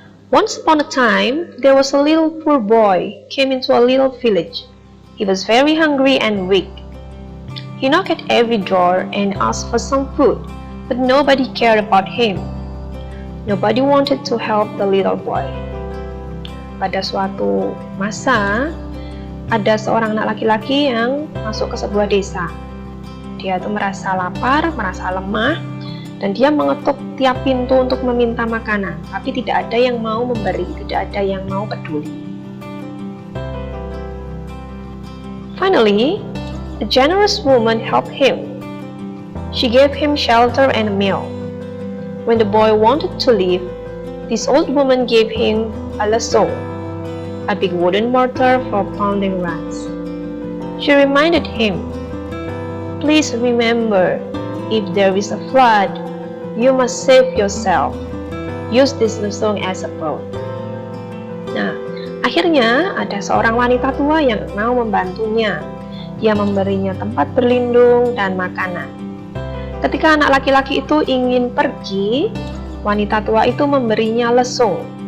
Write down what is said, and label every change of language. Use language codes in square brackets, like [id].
[en] Once upon a time, there was a little poor boy came into a little village. He was very hungry and weak. He knocked at every door and asked for some food, but nobody cared about him. Nobody wanted to help the little boy. [id] pada suatu masa ada seorang anak laki-laki yang masuk ke sebuah desa. Dia itu merasa lapar, merasa lemah, dan dia mengetuk tiap pintu untuk meminta makanan, tapi tidak ada yang mau memberi, tidak ada yang mau peduli. [en] Finally, a generous woman helped him. She gave him shelter and a meal. When the boy wanted to leave, this old woman gave him a lasso, a big wooden mortar for pounding rocks. She reminded him, "Please remember, if there is a flood, you must save yourself. Use this lasso as a boat." [id] Nah, akhirnya ada seorang wanita tua yang mau membantunya. Dia memberinya tempat berlindung dan makanan. Ketika anak laki-laki itu ingin pergi, wanita tua itu memberinya lesung.